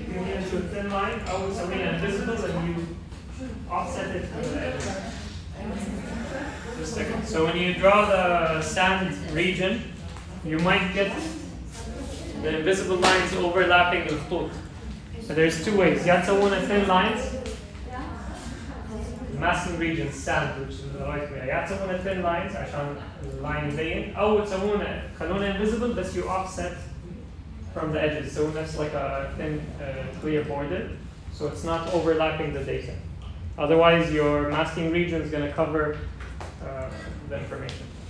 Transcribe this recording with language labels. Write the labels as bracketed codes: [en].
[en] You can either do a thin line, or something invisible, and you offset it from the edge. Just a second. So when you draw the sand region, you might get the invisible lines overlapping the foot. So there's 2 ways. [ar] يا تسوون [en] thin lines, masking region sand, which is the right way. [ar] يا تسوون thin lines عشان اللاين يبين, أو تسوون خلونه invisible بس [en] you offset from the edges. So that's like a thin, clear border, so it's not overlapping the data. Otherwise, your masking region is going to cover the information.